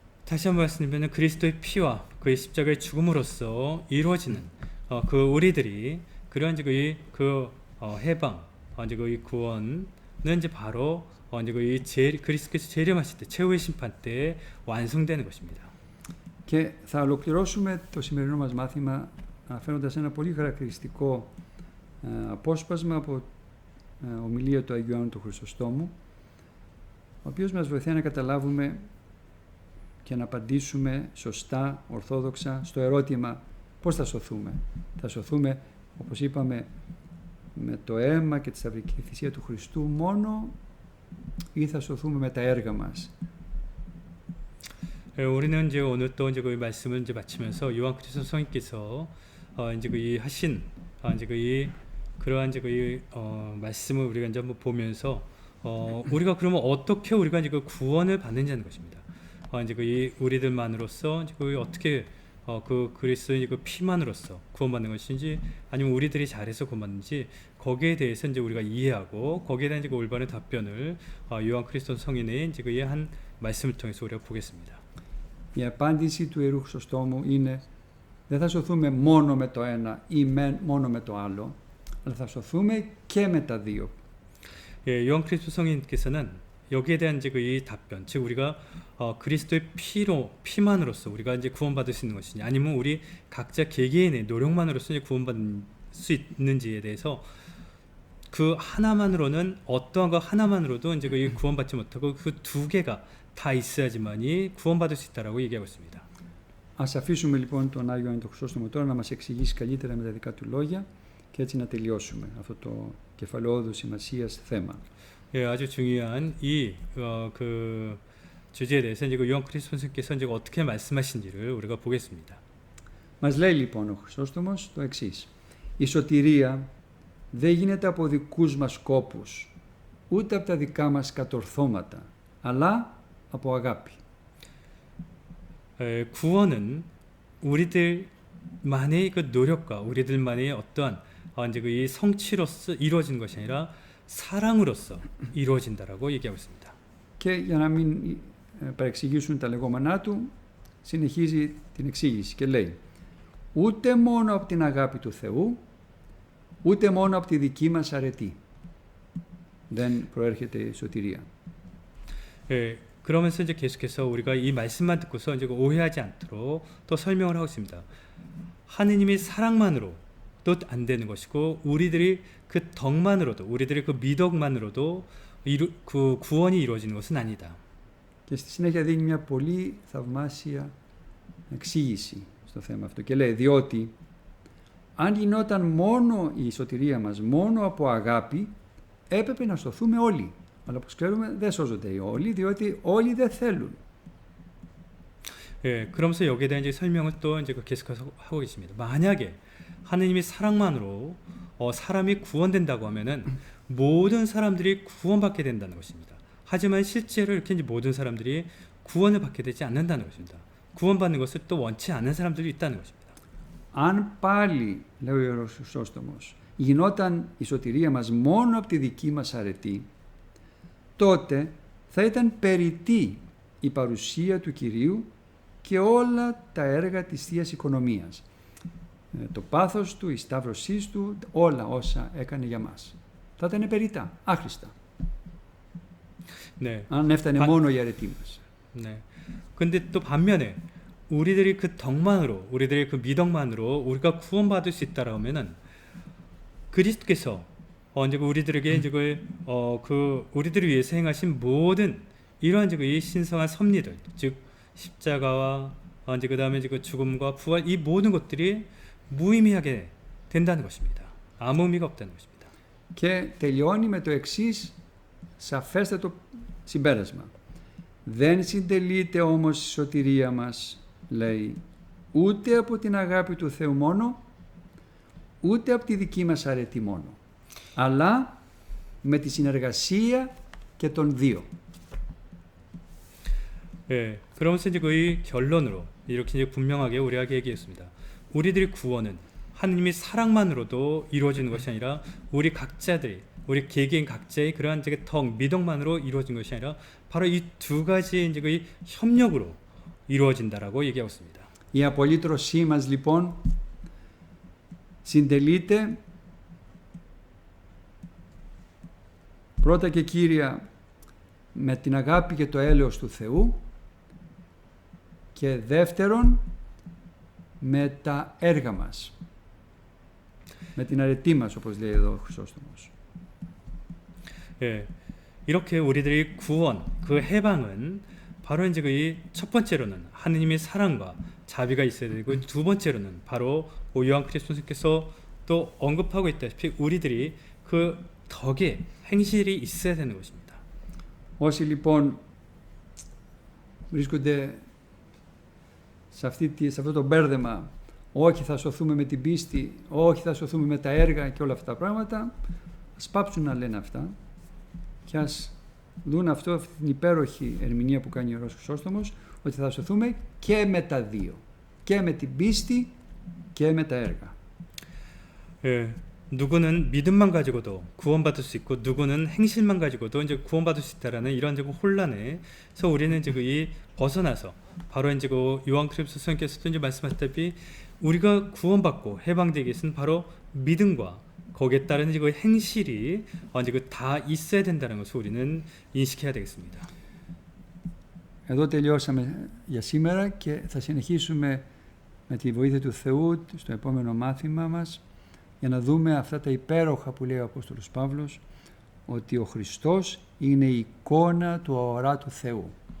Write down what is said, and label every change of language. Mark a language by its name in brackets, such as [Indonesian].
[Korean] 다시 한번 말씀드리면 그리스도의 피와 그의 십자가의 죽음으로써 이루어지는 그 우리들이 그런 이제 그 해방, 이제 그 구원은 이제 바로 이제 그리스도께서 재림하실 때 최후의 심판 때 완성되는 것입니다. [Greek] Και θα ολοκληρώσουμε το σημερινό μας μάθημα αναφέροντας ένα πολύ χαρακτηριστικό απόσπασμα από ομιλία του Αγίου Ιωάννου του Χρυσοστόμου, ο οποίος μας βοηθάει να καταλάβουμε και να απαντήσουμε σωστά, ορθόδοξα, στο ερώτημα πώς θα σωθούμε. Θα σωθούμε, όπως είπαμε, με το αίμα και τη σταυρική θυσία του Χριστού μόνο, ή θα σωθούμε με τα έργα μας. [Korean] 우리는 이제 오늘 또 이제 그 말씀을 이제 마치면서 요한 그리스도 성인께서 이제 그 하신 이제 그러한 이제 말씀을 우리가 이제 한번 보면서 우리가 그러면 어떻게 우리가 이제 그 구원을 받는지 하는 것입니다. 이제 이 우리들만으로서 이제 어떻게 그 그리스도의 그 피만으로써 구원받는 것인지 아니면 우리들이 잘해서 구원받는지 거기에 대해서 이제 우리가 이해하고 거기에 대한 이제 올바른 답변을 요한 크리스톤 성인의 이제 그의 한 말씀을 통해서 우리가 보겠습니다. [Greek] Η απάντηση του Ιερού Χρυσοστόμου είναι δεν θα σωθούμε μόνο με το ένα ή μόνο με το άλλο, αλλά θα σωθούμε και με τα δύο. [Korean] 예, 요한 크리스톤 성인께서는 여기에 대한 이제 이 답변, 즉 우리가 그리스도의 피만으로서 우리가 이제 구원받을 수 있는 것이냐, 아니면 우리 각자 개개인의 노력만으로서 이제 구원받을 수 있는지에 대해서 그 하나만으로는 어떠한 것 하나만으로도 이제 그 구원받지 못하고 그 두 개가 다 있어야지만이 구원받을 수 있다라고 얘기하고 있습니다. [Greek] Ας αφήσουμε λοιπόν τον Άγιο Ιωάννη τον Χρυσόστομο τώρα να μας εξηγήσει καλύτερα με τα δικά του λόγια και έτσι να τελειώσουμε αυτό το κεφαλαιόδου σημασίας θέμα. [Korean] 예, 아주 중요한 그 주제에 대해서 이제 요한 크리스톤 선생께서 이제 어떻게 말씀하신지를 우리가 보겠습니다. [Greek] Μας λέει λοιπόν ο Χρυσόστομος το εξής. Η σωτηρία δεν γίνεται από δικούς μας σκόπους, ούτε από τα δικά μας κατορθώματα, αλλά από αγάπη. [Korean] 구원은 우리들만의 그 노력과 우리들만의 어떠한 이제 그 성취로서 이루어진 것이 아니라 사랑으로서 이루어진다라고 얘기하고 있습니다. [Greek] Και για να μην παρεξηγήσουν τα λεγόμενά του, συνεχίζει την εξήγηση και λέει ούτε μόνο από την αγάπη του Θεού, ούτε μόνο από τη δική μας αρετή δεν προέρχεται η σωτηρία. [Korean] 그러면서 이제 계속해서 우리가 이 말씀만 듣고서 이제 오해하지 않도록 또 설명을 하고 있습니다. 하느님의 사랑만으로 또 안 되는 것이고 우리들이 그 덕만으로도 우리들의 그 미덕만으로도 그 구원이 이루어지는 것은 아니다. [Greek] Και στη συνέχεια δίνει μια πολύ θαυμάσια εξήγηση στο θέμα αυτό και λέει διότι αν γινόταν μόνο η σωτηρία μας μόνο από αγάπη έπρεπε να σωθούμε όλοι. Αλλά όπως ξέρουμε δεν σώζονται όλοι διότι όλοι δεν θέλουν. [Korean] 예, 그러면서 여기에 대한 이제 설명을 또 이제 계속해서 하고 계십니다. 만약에 하느님의 사랑만으로 사람이 구원된다고 하면은 모든 사람들이 구원받게 된다는 것입니다. 하지만 실제로 이렇게 이제 모든 사람들이 구원을 받게 되지 않는다는 것입니다. 구원받는 것을 또 원치 않는 사람들이 있다는 것입니다. [Greek] Αν πάλι, λέει ο Ιερός Χρυσόστομος, γινόταν η σωτηρία μας μόνο από τη δική μας αρετή, τότε θα ήταν περιττή η παρουσία του Κυρίου και όλα τα έργα της Θείας Οικονομίας. Το πάθος του, η σταύρωσή του, όλα όσα έκανε για μας. Θα ήταν περιττά, άχρηστα. [Korean] 네. [Greek] Αν έφτανε μόνο η αρετή μας. [Korean] 네. 근데 또 반면에 우리들이 그 덕만으로, 우리들의 그 미덕만으로 우리가 구원받을 수 있다라고 하면은 그리스도께서 이제 우리들에게 이제 그 우리들을 위해서 행하신 모든 이러한 이제 이 신성한 섭리들, 즉 십자가와 이제 그 daam에 이제 그 죽음과 부활 이 모든 것들이 무의미하게 된다는 것입니다. 아무 의미가 없다는 것입니다. [Greek] Και τελειώνει με το εξής σαφέστατο συμπέρασμα. Δεν συντελείται όμως η σωτηρία μας, λέει, ούτε από την αγάπη του Θεού μόνο, ούτε από τη δική μας αρετή μόνο, αλλά με τη συνεργασία και των δύο. [Korean] 예, 그러면서 이제 그 결론으로 이렇게 이제 분명하게 우리가 얘기했습니다. 우리들의 구원은 하느님의 사랑만으로도 이루어지는 것이 아니라 우리 각자들이 우리 개개인 각자의 그러한 이제 덕, 미덕만으로 이루어진 것이 아니라 바로 이 두 가지의 이제 그 협력으로 이루어진다라고 얘기하고 있습니다. [Greek] Η απολύτρωσή μας λοιπόν συντελείται πρώτα και κύρια με την αγάπη και το έλεος του Θεού και δεύτερον με τα έργα μας, με την αρετή μας όπως λέει εδώ ο Χρυσόστομος. [Korean] 예, 이렇게 우리들의 구원, 그 해방은 바로 이제 그 첫 번째로는 하느님의 사랑과 자비가 있어야 되고 두 번째로는 바로 요한 크리스토스께서 또 언급하고 있다시피 우리들이 그 덕의 행실이 있어야 되는 것입니다. [Greek] Όσοι λοιπόν βρίσκονται σε αυτό το μπέρδεμα, όχι θα σωθούμε με την πίστη, όχι θα σωθούμε με τα έργα και όλα αυτά τα πράγματα, ας πάψουν να λένε αυτά και ας δουν αυτή την υπέροχη ερμηνεία που κάνει ο Ιερός Χρυσόστομος, ότι θα σωθούμε και με τα δύο. Και με την πίστη και με τα έργα. [Korean] 누구는 믿음만 가지고도 구원받을 수 있고 누구는 행실만 가지고도 이제 구원받을 수 있다라는 이런 지금 혼란에서 우리는 이제 이 벗어나서 바로 이제 그 요한그리스도 선생님께서도 이제 말씀하셨다시피 우리가 구원받고 해방되기 위해서는 바로 믿음과 거기에 따른 이제 그 행실이 이제 그 다 있어야 된다는 것을 우리는 인식해야 되겠습니다. [Greek] Εδώ τελειώσαμε για σήμερα και θα συνεχίσουμε με τη βοήθεια του Θεού στο επόμενο μάθημα μας για να δούμε αυτά τα υπέροχα που λέει ο Απόστολος Παύλος, ότι ο Χριστός είναι η εικόνα του αοράτου Θεού.